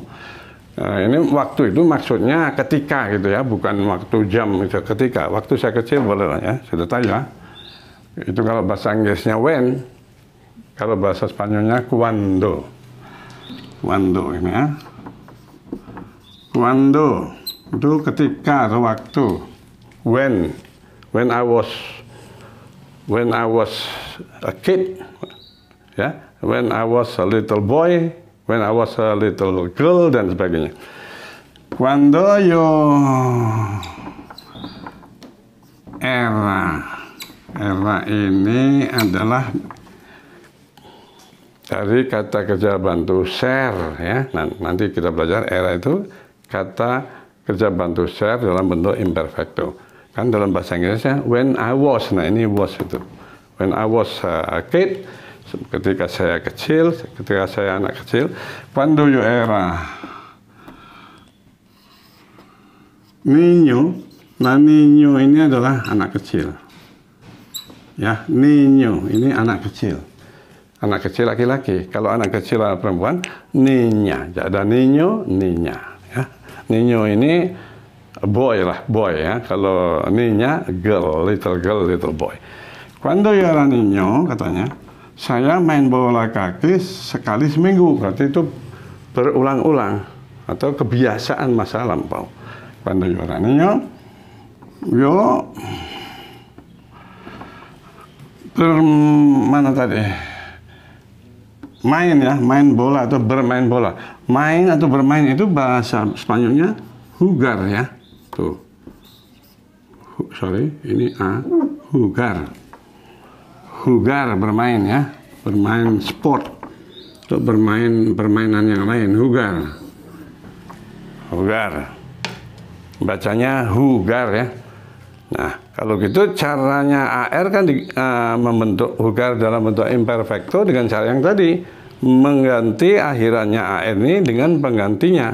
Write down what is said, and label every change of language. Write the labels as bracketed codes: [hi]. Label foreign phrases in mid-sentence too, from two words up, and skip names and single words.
[id] Ini waktu itu maksudnya ketika gitu ya, bukan waktu jam itu, ketika. Waktu saya kecil boleh lah ya, sudah tahu ya. Itu kalau bahasa Inggrisnya when, kalau bahasa Spanyolnya cuando. Cuando ini ya. Cuando itu ketika atau waktu. [en] When I was a kid, ya, when I was a little boy, when I was a little girl [id] dan sebagainya. [es] Cuando yo era. [id] Era ini adalah dari kata kerja bantu share ya. Nah, nanti kita belajar era itu kata kerja bantu share dalam bentuk imperfecto. Kan dalam bahasa Inggrisnya [en] when I was. [id] Nah, ini was itu. [en] When I was a kid, [id] ketika saya kecil, ketika saya anak kecil. [es] Cuando yo era niño. [id] Nah, niño ini adalah anak kecil. Ya, niño ini anak kecil. Anak kecil laki-laki. Kalau anak kecil perempuan, niña. Jadi ada niño, niña. Ya. Niño ini boy lah, boy ya. Kalau niña, [en] girl, little boy. [es] Cuando yo era niño, [id] katanya, saya main bola kaki sekali seminggu. Berarti itu berulang-ulang atau kebiasaan masa lampau. [es] Cuando yo era niño, [id] yo mana tadi? Main ya, main bola atau bermain bola. Main atau bermain itu bahasa Spanyolnya jugar ya. Tuh. Sorry, ini A. Jugar. Jugar, bermain ya. Bermain sport. Untuk bermain permainan yang lain, jugar. Jugar. Bacanya jugar ya. Nah, kalau gitu caranya AR kan membentuk jugar dalam bentuk imperfecto dengan cara yang tadi, mengganti akhirannya AR ini dengan penggantinya.